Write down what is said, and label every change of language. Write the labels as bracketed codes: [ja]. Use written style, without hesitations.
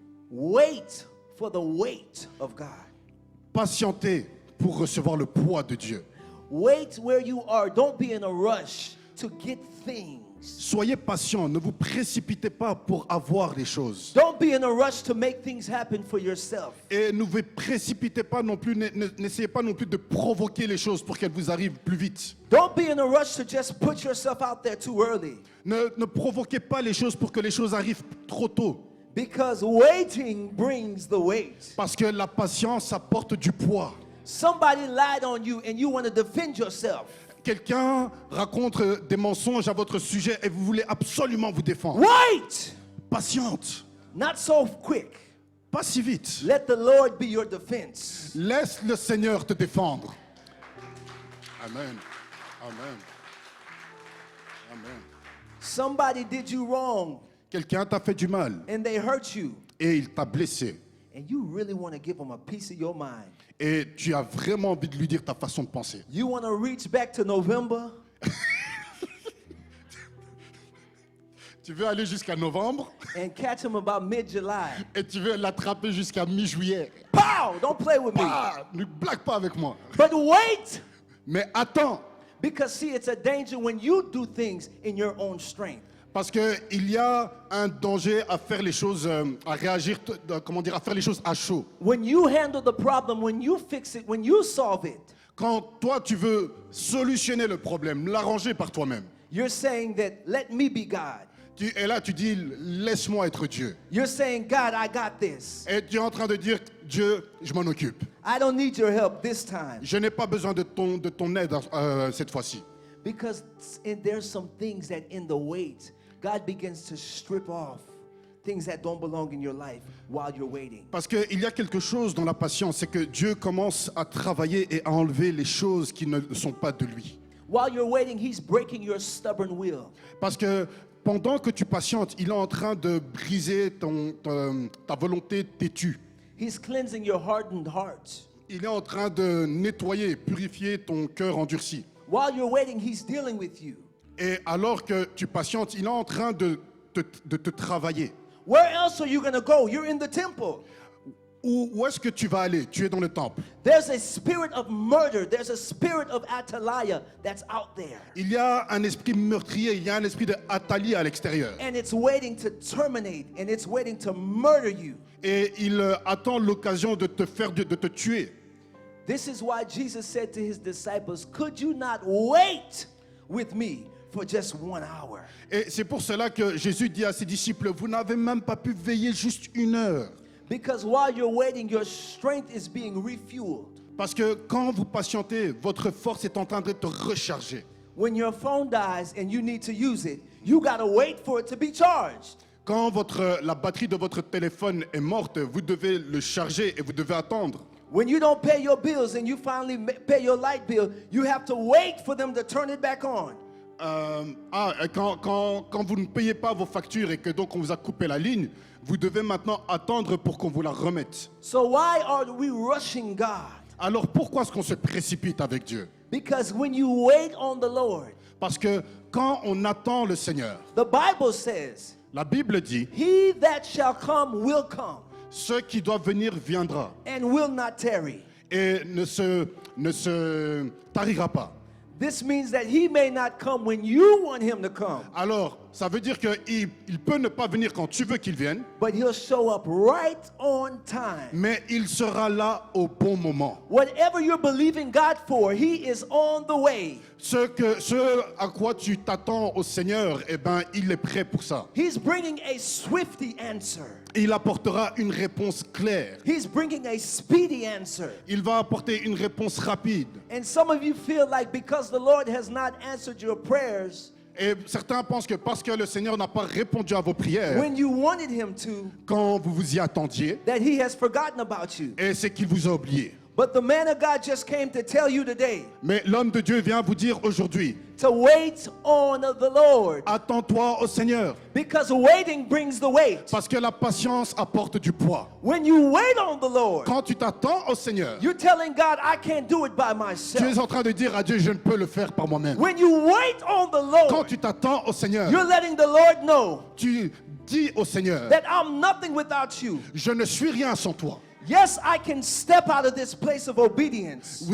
[en] Wait for the weight of God. [fr] Patientez pour recevoir le poids de Dieu. [en] Wait where you are. Don't be in a rush to get things. [fr] Soyez patient, ne vous précipitez pas pour avoir les choses. [en] Don't be in a rush to make things happen for yourself. [fr] Et ne vous précipitez pas non plus, n'essayez pas non plus de provoquer les choses pour qu'elles vous arrivent plus vite. [en] Don't be in a rush to just put yourself out there too early. [fr] Ne provoquez pas les choses pour que les choses arrivent trop tôt. [en] Because waiting brings the weight. [fr] Parce que la patience apporte du poids. [en] Somebody lied on you and you want to defend yourself. [fr] Quelqu'un raconte des mensonges à votre sujet et vous voulez absolument vous défendre. [en] Wait! [fr] Patiente, [en] Not so quick. [fr] pas si vite. [en] Let the Lord be your defense. [fr] Laisse le Seigneur te défendre. [en] Amen. Amen. Amen. Somebody did you wrong [fr] Quelqu'un t'a fait du mal [en] and they hurt you, [fr] et il t'a blessé. [en] and you really want to give them a piece of your mind. [fr] Et tu as vraiment envie de lui dire ta façon de penser. [en] You want to reach back to November [fr] Tu veux aller jusqu'à novembre [en] and catch them about mid-July. [fr] et tu veux l'attraper jusqu'à mi-juillet. [en] Pow! Don't play with me. [fr] Ah, ne blague pas avec moi. [en] But wait! [fr] Mais attends, [en] Because see, it's a danger when you do things in your own strength. [fr] parce qu'il y a un danger à faire les choses, à réagir, à faire les choses à chaud. [en] When you handle the problem, when you fix it, when you solve it, [fr] Quand toi tu veux solutionner le problème, l'arranger par toi-même, [en] you're saying that, let me be God. [fr] et là tu dis laisse-moi être Dieu. [en] You're saying, God, I got this. [fr] Et tu es en train de dire Dieu, je m'en occupe. [en] I don't need your help this time. [fr] Je n'ai pas besoin de ton aide cette fois-ci. [en] Because there's some things that in the wait, God begins to strip off things that don't belong in your life while you're waiting. [fr] Parce qu'il y a quelque chose dans la patience, c'est que Dieu commence à travailler et à enlever les choses qui ne sont pas de lui. [en] While you're waiting, He's breaking your stubborn will. [fr] Parce que pendant que tu patientes, il est en train de briser ta volonté têtue. [en] He's cleansing your hardened heart. [fr] Il est en train de nettoyer, purifier ton cœur endurci. [en] While you're waiting, He's dealing with you. [fr] Et alors que tu patientes, il est en train de te travailler. [en] Where else are you going to go? You're in the temple. [fr] Où est-ce que tu vas aller? Tu es dans le temple. [en] There's a spirit of murder. There's a spirit of Atalaya that's out there. [fr] Il y a un esprit meurtrier, il y a un esprit de Athalie à l'extérieur. [en] And it's waiting to terminate, and it's waiting to murder you. [fr] Et il attend l'occasion de te tuer. [en] This is why Jesus said to His disciples, could you not wait with me for just 1 hour? [fr] Et c'est pour cela que Jésus dit à ses disciples, vous n'avez même pas pu veiller juste 1 heure. [en] Because while you're waiting, your strength is being refueled. [fr] Parce que quand vous patientez, votre force est en train d'être rechargée. [en] When your phone dies and you need to use it, you gotta wait for it to be charged. [fr] Quand la batterie de votre téléphone est morte, vous devez le charger et vous devez attendre. [en] When you don't pay your bills and you finally pay your light bill, you have to wait for them to turn it back on. [fr] Quand vous ne payez pas vos factures et que donc on vous a coupé la ligne, vous devez maintenant attendre pour qu'on vous la remette. [en] So why are we rushing God? [fr] Alors pourquoi est-ce qu'on se précipite avec Dieu? [en] Because when you wait on the Lord, [fr] Parce que quand on attend le Seigneur, [en] the Bible says, [fr] la Bible dit, [en] he that shall come will come [fr] ce qui doit venir viendra [en] and will not tarry. [fr] et ne se tarira pas. [en] This means that he may not come when you want him to come, [fr] Alors, ça veut dire qu'il peut ne pas venir quand tu veux qu'il vienne, [en] but he'll show up right on time. [fr] mais il sera là au bon moment. [en] Whatever you're believing God for, he is on the way. [fr] Ce à quoi tu t'attends au Seigneur, eh ben, il est prêt pour ça. [en] He's bringing a swifty answer. [fr] Il apportera une réponse claire. [en] He's bringing a speedy answer. [fr] Il va apporter une réponse rapide. [en] And some of you feel like because the Lord has not answered your prayers [fr] Et certains pensent que parce que le Seigneur n'a pas répondu à vos prières, [en] when you wanted him to, [fr] quand vous vous y attendiez, [en] that he has forgotten about you. [fr] et c'est qu'il vous a oublié. [en] But the man of God just came to tell you today [fr] Mais l'homme de Dieu vient vous dire aujourd'hui, [en] to wait on the Lord, [fr] attends-toi au Seigneur, [en] because waiting brings the weight. [fr] parce que la patience apporte du poids. [en] When you wait on the Lord, [fr] Quand tu t'attends au Seigneur, [en] you're telling God, I can't do it by [fr] tu [en] myself. [fr] es en train de dire à Dieu, je ne peux le faire par moi-même. [en] When you wait on the [fr] Quand [en] Lord, [fr] tu t'attends au Seigneur, [en] you're letting the Lord know [fr] tu dis au Seigneur, [en] that I'm nothing without you. [fr] je ne suis rien sans toi. [en] Yes, I can step out of this place of obedience,